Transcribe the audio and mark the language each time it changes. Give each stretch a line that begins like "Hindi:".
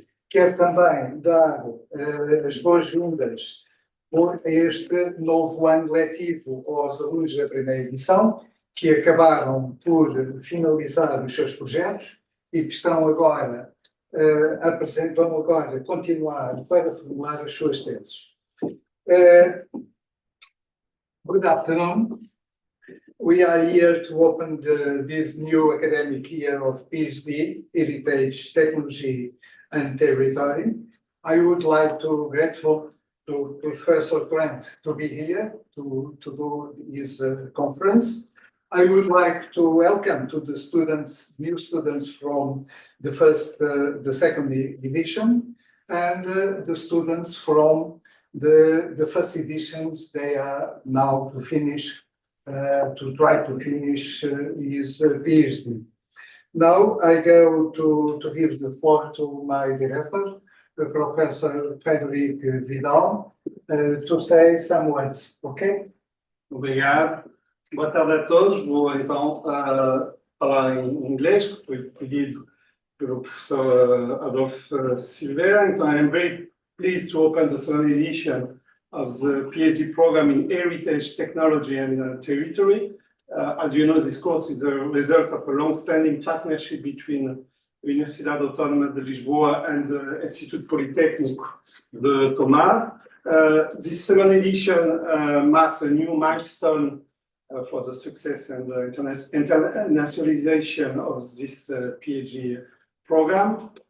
Portuguese: Quero também dar as boas-vindas a este novo ano letivo aos alunos da primeira edição, que acabaram por finalizar os seus projetos e que estão agora vão agora continuar para formular as suas teses.
English: Good afternoon. We are here to open this new academic year of PhD, Heritage, Technology and Territory. I would like to grateful to Professor Trent to be here to do his conference. I would like to welcome to the students, new students from the second division, and the students from the first editions. They are now to finish, to try to finish his PhD. Now I go to give the floor to my director, Professor Frederic Vidal, to say some words, okay?
Portuguese: Obrigado. Boa tarde a todos. Vou então falar em inglês, que foi pedido pelo professor Adolfo Silveira. Então,
English: I'm very pleased to open the second edition of the PhD program in Heritage, Technology and Territory. As you know, this course is a result of a long-standing partnership between Universidade Autónoma de Lisboa and the Instituto Politécnico de Tomar. This second edition marks a new milestone for the success and the internationalization of this PhD program.